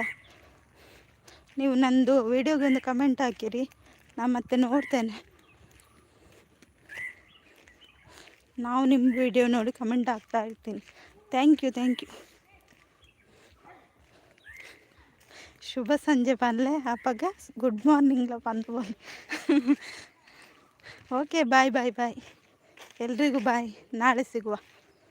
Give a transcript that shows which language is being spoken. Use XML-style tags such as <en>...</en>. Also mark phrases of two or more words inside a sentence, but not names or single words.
<kn>ನೀವು ನಂದು ವಿಡಿಯೋಗೊಂದು ಕಮೆಂಟ್ ಹಾಕಿರಿ, ನಾನು ಮತ್ತೆ ನೋಡ್ತೇನೆ. ನಾವು ನಿಮ್ಮ ವಿಡಿಯೋ ನೋಡಿ ಕಮೆಂಟ್ ಹಾಕ್ತಾ ಇರ್ತೀನಿ.</kn> <en>Thank you.</en> <tcy>ಶುಭ ಸಂಜೆ ಪನ್ಲೆ ಅಪ್ಪಗ ಗುಡ್ ಮಾರ್ನಿಂಗ್ಲ ಪಂದು ಬೋಲಿ.</tcy> <en>Okay bye.</en> <kn>ಎಲ್ರಿಗೂ ಬಾಯ್. ನಾಳೆ ಸಿಗುವ.</kn>